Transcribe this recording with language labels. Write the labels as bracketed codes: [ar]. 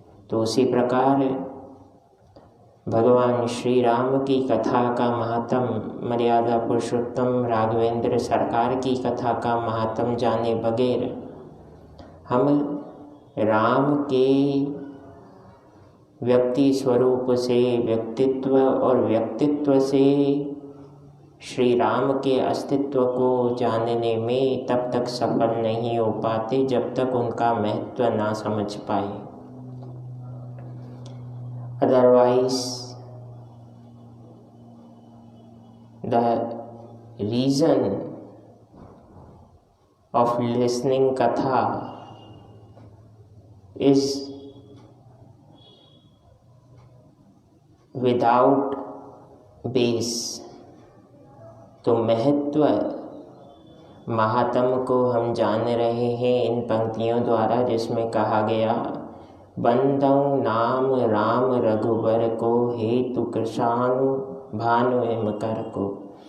[hi] तो उसी प्रकार भगवान श्री राम की कथा का महात्म, मर्यादा पुरुषोत्तम राघवेंद्र सरकार की कथा का महात्म जाने बगैर हम राम के व्यक्ति स्वरूप से, व्यक्तित्व और व्यक्तित्व से श्री राम के अस्तित्व को जानने में तब तक सफल नहीं हो पाते जब तक उनका महत्व ना समझ पाए। [en] Otherwise, the reason of listening katha is without base। [hi] तो महत्व, महात्म को हम जान रहे हैं इन पंक्तियों द्वारा, जिसमें कहा गया, बंदौ नाम राम रघुबर को, हेतु कृशानु भानु हिम कर को।